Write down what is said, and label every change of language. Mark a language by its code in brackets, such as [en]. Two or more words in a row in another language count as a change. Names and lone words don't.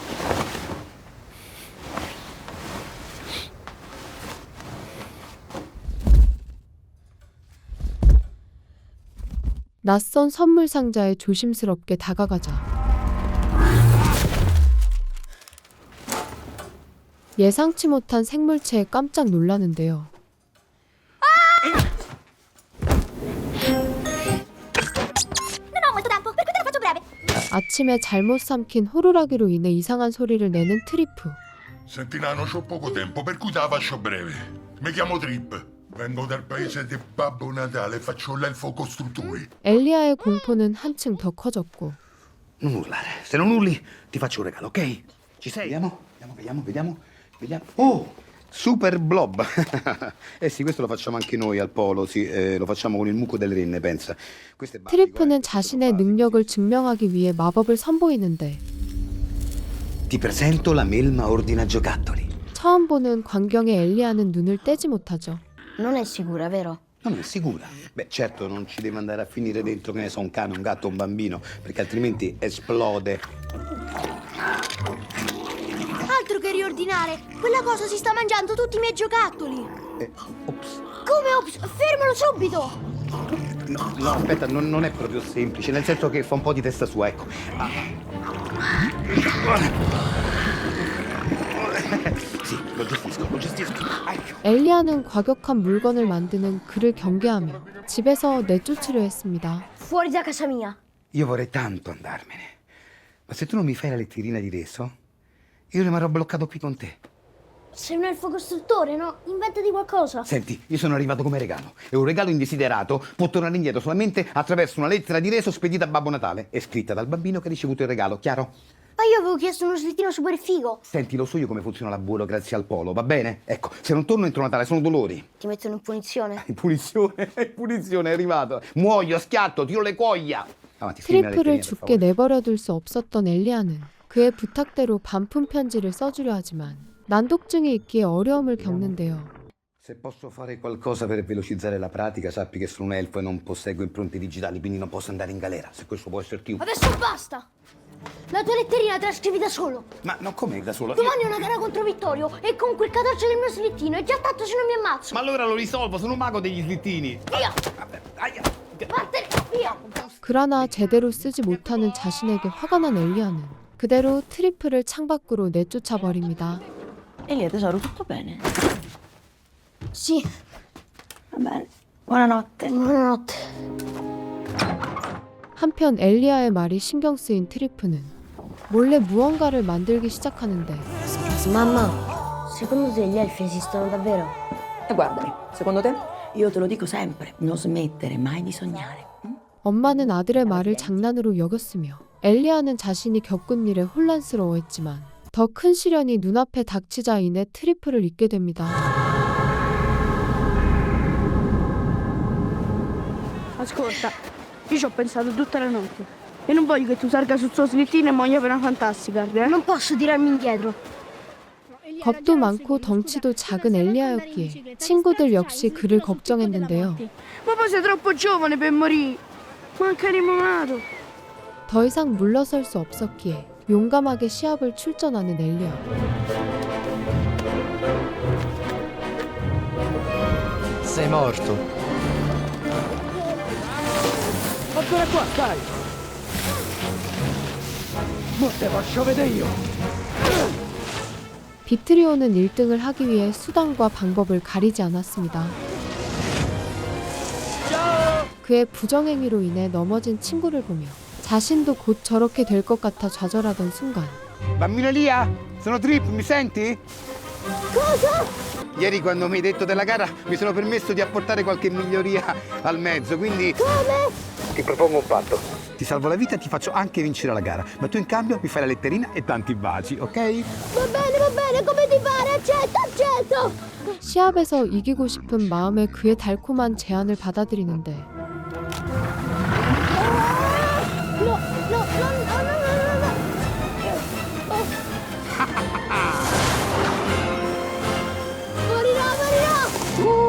[ko] 낯선 선물 상자에 조심스럽게 다가가자 예상치 못한 생물체에 깜짝 놀라는데요. [it] Non ho molto tempo, per cui te la faccio breve. [ko] 아침에 잘못 삼킨 호루라기로 인해 이상한 소리를 내는 트리프. [it] Senti Nano, c'ho poco tempo, per cui te la faccio breve. Mi chiamo Trip. Vengo dal paese di Babbo Natale e faccio l'elfo costruttore. [ko] 엘리아의 공포는 한층 더 커졌고 [it] Non urlare. Se non urli, ti faccio un regalo, ok? Ci sei? Vediamo. Oh, Super Blob. Eh sì, questo lo facciamo anche noi al Polo, sì. Lo facciamo con il muco delle renne, pensa. Questo è basico, [ko] 트리프는 자신의 능력을 증명하기 위해 마법을 선보이는데 [it] Ti presento la melma ordina giocattoli. [ko] 처음 보는 광경에 엘리아는 눈을 떼지 못하죠. [it] Non è sicura, vero? Non è sicura? Beh, certo, non ci deve andare a finire dentro, che ne so, un cane, un gatto, un bambino, perché altrimenti esplode. Altro che riordinare! Quella cosa si sta mangiando tutti i miei giocattoli! Ops. Come ops? Fermalo subito! No, aspetta, non è proprio semplice, nel senso che fa un po' di testa sua, ecco. lo gestisco. [ko] 엘리아는 과격한 물건을 만드는 그를 경계하며 집에서 내쫓으려 했습니다. [it] Fuori da casa mia. Io vorrei tanto andarmene. Ma se tu non mi fai la letterina di reso, io rimarrò bloccato qui con te. Sei un elfo costruttore, no? Inventati qualcosa. Senti, io sono arrivato come regalo e un regalo indesiderato può tornare indietro solamente attraverso una lettera di reso spedita a Babbo Natale e scritta dal bambino che ha ricevuto il regalo, chiaro? Ma io avevo chiesto uno slittino super figo. Senti, lo so io come funziona l'abuelo grazie al polo, va bene? Ecco, se non torno entro Natale sono dolori. Ti mettono in punizione. Punizione è arrivato. Muoio, schiatto, tiro le cuoia. Avanti, scrivimi la [ko] 트리프를 [it] letterina, per [ko] 죽게 [it] favore. [ko] 내버려둘 수 없었던 엘리아는 그의 부탁대로 반품 편지를 써주려 하지만 난독증이 있기에 어려움을 겪는데요. [it] Se posso fare qualcosa per velocizzare la pratica, sappi che sono un elfo e non posseggo impronte digitali, quindi non posso andare in galera. Se questo può esserti utile. Adesso basta. La tua letterina te la scrivi da solo. Ma non come da solo? Domani è una gara contro Vittorio e con quel cadarcio del mio slittino è già tanto se non mi ammazzo. Ma allora lo risolvo, sono un mago degli slittini. Via! Vattene, via! [ko] 그러나 제대로 쓰지 못하는 자신에게 화가 난 엘리아는 그대로 트리프를 창밖으로 내쫓아 버립니다. [it] Elia, tesoro, tutto bene? Sì, Va bene. Buonanotte. buonanotte. [ko] 한편 엘리아의 말이 신경 쓰인 트리프는 몰래 무언가를 만들기 시작하는데 [it] Mamma, secondo te gli elfi esistono davvero? E guardami, secondo te? Io te lo dico sempre, non smettere mai di sognare. [ko] 엄마는 아들의 말을 장난으로 여겼으며 엘리아는 자신이 겪은 일에 혼란스러워했지만 더 큰 시련이 눈앞에 닥치자 인해 트리프를 잊게 됩니다. [it] Ascolta, io ci ho pensato tutta la notte e non voglio che tu salga sul suo slittino e muoia per una fantastica. Non posso tirarmi indietro. [ko] 겁도 많고 덩치도 작은 엘리아였기에 친구들 역시 그를 걱정했는데요. [it] Ma poi sei troppo giovane per morire. Manca rimonato. [ko] 더 이상 물러설 수 없었기에 용감하게 시합을 출전하는 엘리아. [it] Sei morto. Ancora qua, dai! Mo te faccio vedere io! [ko] 비트리오는 1등을 하기 위해 수단과 방법을 가리지 않았습니다. 그의 부정행위로 인해 넘어진 친구를 보며 자신도 곧 저렇게 될 것 같아 좌절하던 순간 [it] Bambino Elia, sono Trip, mi senti? Cosa? Ieri quando mi hai detto della gara mi sono permesso di apportare qualche miglioria al mezzo, quindi... Come? Ti propongo un patto. Ti salvo la vita e ti faccio anche vincere la gara, ma tu in cambio mi fai la letterina e tanti baci, ok? Va bene, come ti pare? Accetto! [ko] 시합에서 이기고 싶은 마음에 그의 달콤한 제안을 받아들이는데 [it] No. 모rirò!